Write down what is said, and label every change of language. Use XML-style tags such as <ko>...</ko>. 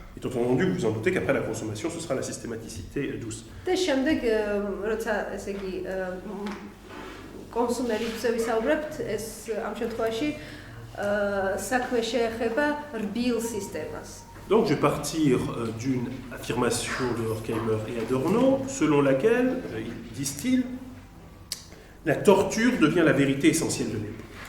<fr>Étant entendu, vous vous en doutez qu'après la consommation, ce sera la systématicité douce.</fr> <ka>და შემდეგ როცა ესე იგი კონსუმერებზე ვისაუბრებთ, ეს ამ შემთხვევაში საქმე შეეხება რბილ სისტემას.</ka> <fr>Donc je vais partir d'une affirmation de Horkheimer et Adorno, selon laquelle, disent-ils, la torture devient la vérité essentielle de l'époque.</fr>